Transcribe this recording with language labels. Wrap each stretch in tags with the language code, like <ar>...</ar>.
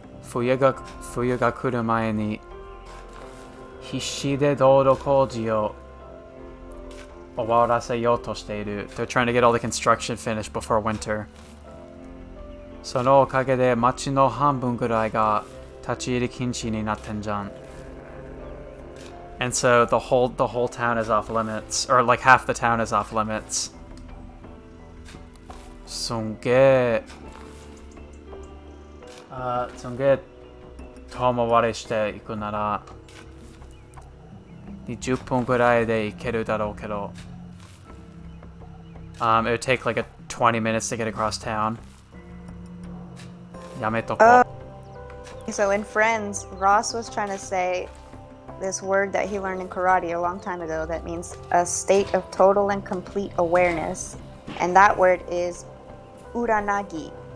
<ja>冬が来る前に必死で道路工事を終わらせようとしている.</ja> <en>They're trying to get all the construction finished before winter.</en> <ja>そのおかげで町の半分ぐらいが立ち入り禁止になってんじゃん.</ja> <en>And so the whole town is off limits, or like half the town is off limits.</en> <ja>すんげえ遠回りしていくなら20分ぐらいで行けるだろうけど</ja> <en>it would take like 20 minutes to get across town.</en> <ja>やめとこう.</ja> <en>So in Friends, Ross was trying to say this word that he learned in karate a long time ago that means a state of total and complete awareness, and that word is uranagi.</en>